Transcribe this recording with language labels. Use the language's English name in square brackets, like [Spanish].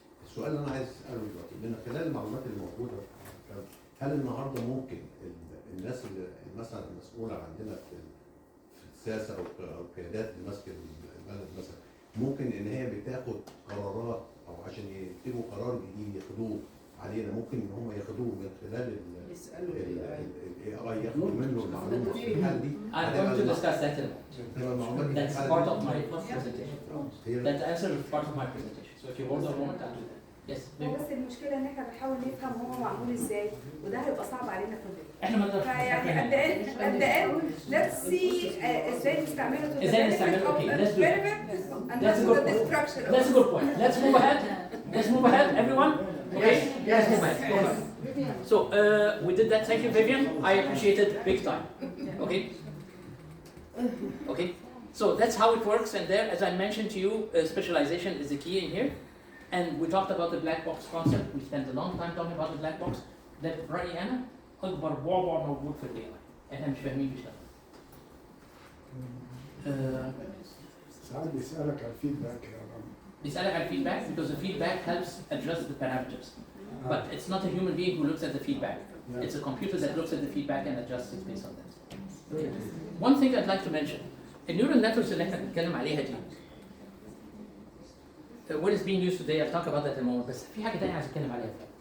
[Arabic] السؤال اللي انا عايز اساله دلوقتي من خلال المعلومات الموجوده هل النهارده ممكن الناس اللي مثلا المسؤوله عندنا في السياسه او القيادات اللي ماسكه البلد مثلا ممكن ان هي بتاخد قرارات او عشان يكتبوا قرار جديد ياخدوه علينا ممكن ان هم ياخدوه من خلال الاي اي ياخدوا منه المعلومه في الحاله دي. [English] I'm going to discuss that in a moment. That's part of my presentation. That answer is part of my presentation. So if you hold on a moment, I'll do that. Yes. [Arabic] هو بس المشكله ان احنا بنحاول نفهم هو معمول ازاي وده هيبقى صعب علينا كلنا. احنا ما نقدرش. [English] يعني at the end let's see ازاي نستعمله to ازاي نستعمله. Okay, let's do it. and that's a good point. That's a good point. Let's move ahead. Let's move ahead, everyone. Okay? Yes. Let's move ahead. So we did that. Thank you, Vivian. I appreciate it big time. Okay. Okay. So that's how it works. And there, as I mentioned to you, specialization is the key in here. And we talked about the black box concept. We spent a long time talking about the black box. [Arabic] That رأيي أنا أكبر بعبع موجود في الدنيا. إحنا مش فاهمين بيشتغل. ساعات بيسألك على الفيدباك يا رب. [English] بيسألك على الفيدباك because the feedback helps adjust the parameters. But it's not a human being who looks at the feedback. It's a computer that looks at the feedback and adjusts it based on that. One thing I'd like to mention, النيورال نتوركس اللي احنا بنتكلم عليها دي what is being used today, I'll talk about that in a moment, بس في حاجة تانية عايز اتكلم عليها.